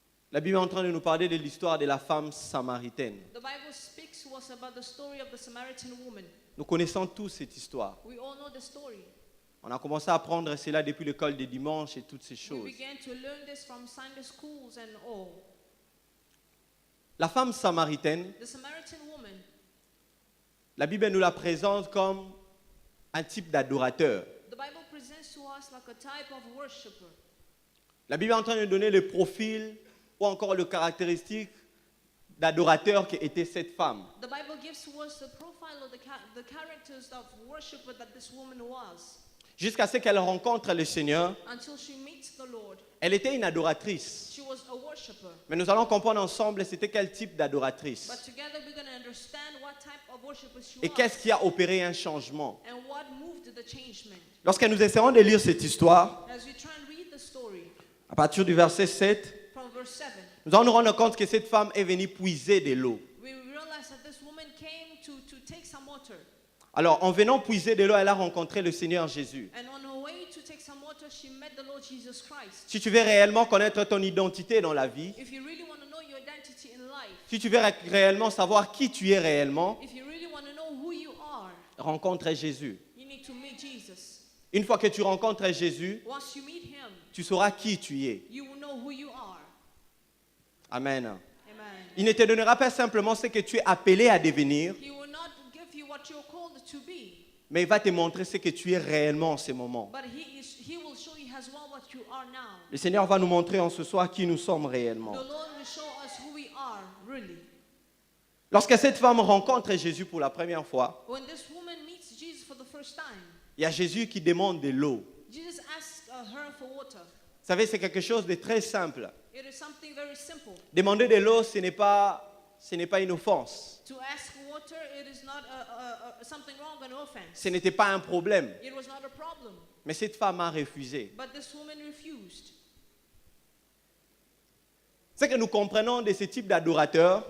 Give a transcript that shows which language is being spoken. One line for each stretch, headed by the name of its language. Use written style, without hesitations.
French: La Bible est en train de nous parler de l'histoire de la femme samaritaine.
English: The Bible speaks to us about the story of the Samaritan woman.
French: Nous connaissons tous cette histoire.
English: We all know the story.
French: On a commencé à apprendre cela depuis l'école des dimanches et toutes ces
English: We
French: choses.
English: began to learn this from Sunday schools and all.
French: La femme samaritaine,
English: The Samaritan woman,
French: la Bible nous la présente comme un type d'adorateur.
English: the Bible presents to us like a type of worshipper.
French: La Bible est en train de donner le profil ou encore le caractéristique d'adorateur qui était cette femme.
English: The Bible gives to us the profile of the characters of worshiper that this woman was.
French: Jusqu'à ce qu'elle rencontre le Seigneur,
English: Until she meets the Lord,
French: elle était une adoratrice.
English: she was a worshiper.
French: Mais nous allons comprendre ensemble c'était quel type d'adoratrice.
English: But together we're going to understand what type of worshiper she
French: Et
English: was.
French: qu'est-ce qui a opéré un changement.
English: And what moved the changement.
French: Lorsque nous essaierons de lire cette histoire,
English: As we try and read the story
French: à partir du verset 7,
English: from verse 7,
French: nous allons nous rendre compte que cette femme est venue puiser de l'eau.
English: we realize that this woman came to take some water.
French: Alors, en venant puiser de l'eau, elle a rencontré le Seigneur Jésus.
English: And on her way to take some water, she met the Lord Jesus Christ.
French: Si tu veux réellement connaître ton identité dans la vie,
English: If you really want to know your identity in life,
French: si tu veux réellement savoir qui tu es réellement,
English: if you really want to know who you are,
French: rencontre Jésus.
English: you need to meet Jesus.
French: Une fois que tu rencontres Jésus,
English: Once you meet him,
French: tu sauras qui tu es.
English: you will know who you are. Amen. Amen.
French: Il ne te donnera pas simplement ce que tu es appelé à devenir,
English: He will not give you what you're called to be,
French: mais il va te montrer ce que tu es réellement en ce moment.
English: but he will show you as well what you are now.
French: Le Seigneur va nous montrer en ce soir qui nous sommes réellement.
English: The Lord will show us who we are, really.
French: Lorsque cette femme rencontre Jésus pour la première fois,
English: When this woman meets Jesus for the first time,
French: il y a Jésus qui demande de l'eau.
English: Jesus asks her for water.
French: Vous savez, c'est quelque chose de très simple.
English: It is something very simple.
French: Demander de l'eau, ce n'est pas une offense.
English: To ask for water, it is not something wrong, an offense.
French: Ce n'était pas un problème.
English: It was not a problem.
French: Mais cette femme a refusé.
English: But this woman refused.
French: Ce que nous comprenons de ce type d'adorateur,